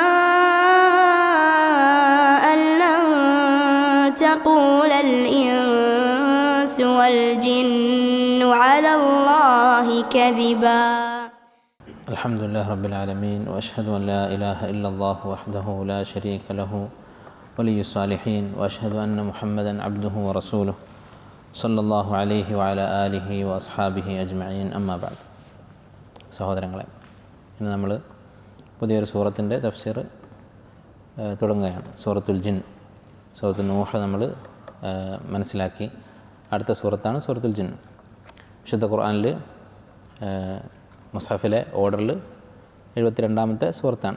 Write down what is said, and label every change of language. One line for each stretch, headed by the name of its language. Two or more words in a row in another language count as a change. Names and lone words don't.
Arabic: أن لن تقول الإنس والجن على الله كذبا. الحمد لله رب العالمين وأشهد أن لا إله إلا الله وحده لا شريك له ولي الصالحين وأشهد أن محمدا عبده ورسوله صلى الله عليه وعلى آله وأصحابه أجمعين أما بعد.
Malayalam: സഹോദരങ്ങളെ, ഇന്ന് നമ്മൾ പുതിയൊരു സൂറത്തിൻ്റെ തഫ്സീർ തുടങ്ങുകയാണ്. സൂറത്തുൽ ജിൻ, സൂറത്തുൽ നൂഹ് നമ്മൾ മനസ്സിലാക്കി. അടുത്ത സൂറത്താണ് സൂറത്തുൽ ജിൻ. വിശുദ്ധ ഖുർആനിൽ മുസ്ഹഫിലെ ഓർഡറിൽ 72ാമത്തെ സൂറത്താണ്.